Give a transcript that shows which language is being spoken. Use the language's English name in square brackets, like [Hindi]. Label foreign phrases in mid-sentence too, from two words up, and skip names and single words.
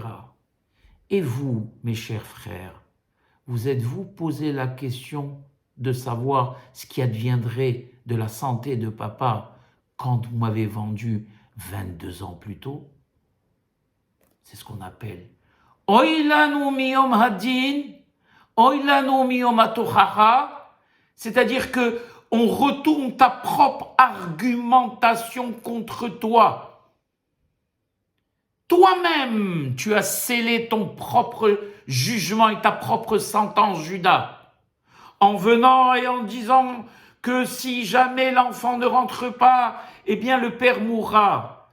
[French] Et vous, mes chers frères, vous êtes-vous posé la question de savoir ce qui adviendrait de la santé de papa quand vous m'avez vendu 22 ans plus tôt? C'est ce qu'on appelle [Hebrew] אוי לנו מיום הדין, אוי לנו מיום התוכחה, [French] c'est-à-dire que on retourne ta propre argumentation contre toi. Toi-même, tu as scellé ton propre jugement et ta propre sentence, Judas, en venant et en disant que si jamais l'enfant ne rentre pas, eh bien le père mourra.